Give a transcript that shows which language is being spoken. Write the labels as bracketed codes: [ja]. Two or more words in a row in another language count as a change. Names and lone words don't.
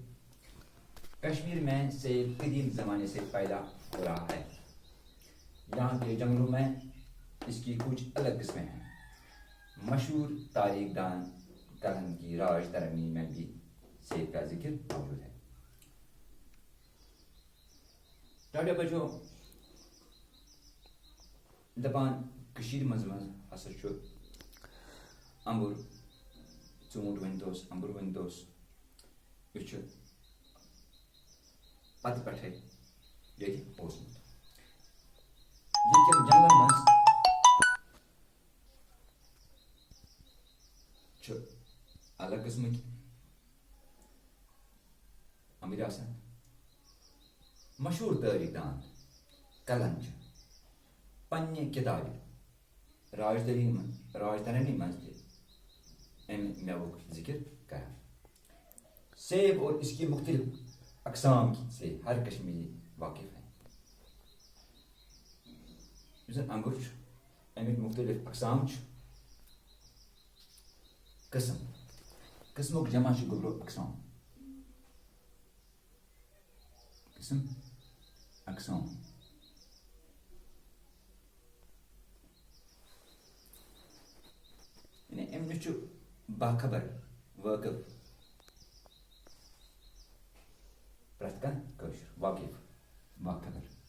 [ur] کشمیر میں سیب قدیم زمانے سے پیدا ہو رہا ہے. یہاں کے جنگلوں میں اس کی کچھ الگ قسمیں ہیں. مشہور تاریخ دان کلہن کی راج ترنگی میں بھی سیب کا ذکر موجود ہے. [ks] ٹاٹا بچوں، دپان کشیر مز ہسا چھُ امبر ژوٗنٛٹھ ؤنۍتوس امبر ؤنۍتوس یہِ چھُ پتہٕ پٮ۪ٹھَے ییٚتہِ اوسمُت. ییٚتہِ کٮ۪ن جنگلن منٛز چھُ الگ قٕسمٕکۍ امبٕرۍ آسان. مشہوٗر تٲریٖخ دان کلن چھُ پننہِ کِتابہِ راج ترنگی منٛز تہِ امہِ میوُک ذکر کران. [ur] سیب اور اس کی مختلف اقسام سے ہر کشمیری واقف ہے. [ks] یُس زن امبر چھُ امیُک مختلف اقسام چھُ. قسمُک جمع چھُ گوٚبرو اقسام. اقسام یعنی امہِ نِش چھُ باخبر وٲقف پرٛٮ۪تھ کانٛہہ کٲشُر واقف باخبر.